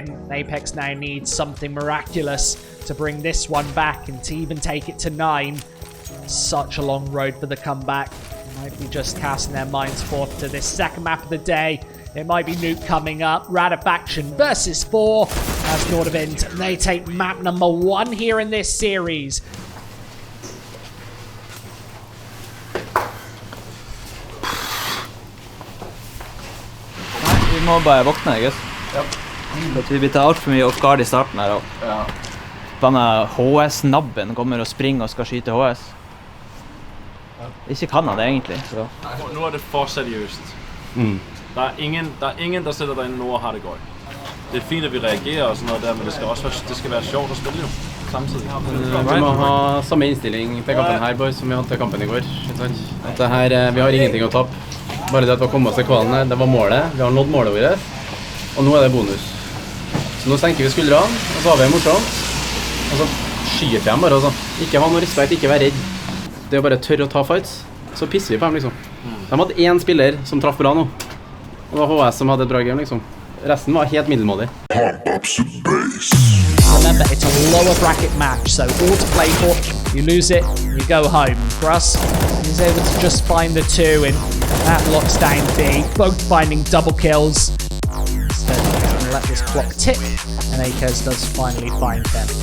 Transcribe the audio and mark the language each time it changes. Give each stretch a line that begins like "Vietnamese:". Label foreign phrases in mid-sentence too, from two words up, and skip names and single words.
English: Apeks now needs something miraculous to bring this one back and to even take it to 9. Such a long road for the comeback. Might be just casting their minds forth to this second map of the day. It might be Nuke coming up. Ratifaction versus 4 as Nordavind. They take map number 1 here in this series.
Norwegian: Nei, vi må bare våkne, gutt. Ja. Vi blir tatt alt for mye
English: off guard
Norwegian: i starten her. Ja. Denne HS-nabben kommer og springer og skal skyte HS. Ikke kan han det egentlig. Så.
Danish: Nu er det for seriøst. Der er ingen, der sætter dig ind nu og har det godt. Det er fint, at vi reagerer og sådan noget der, men det skal være sjovt at spille jo, samtidig.
Norwegian: Vi må ha samme innstilling til kampen her, boys, som vi hadde til kampen i går. At det her, vi har ingenting å tape. Bare det at vi har kommet oss til kvalen her, det var målet. Vi har nådd målet vårt, og nå er det bonus. Så nå senker vi skuldrene, og så har vi morsomt. Og så skyter vi dem bare, altså. Ikke ha noe respekt, ikke være redd. Det er bare tørre å ta fights, så pisser vi på dem, liksom. De hadde 1 spiller som traff bra nå. Det var HS som hadde et bra game, liksom. Resten var helt middelmådig.
English: Remember, it's a lower bracket match, so all to play for. You lose it, you go home. For us, he's able to just find the 2, and that locks down B. Both finding double kills. So he's going to let this clock tick, and Akers does finally find them.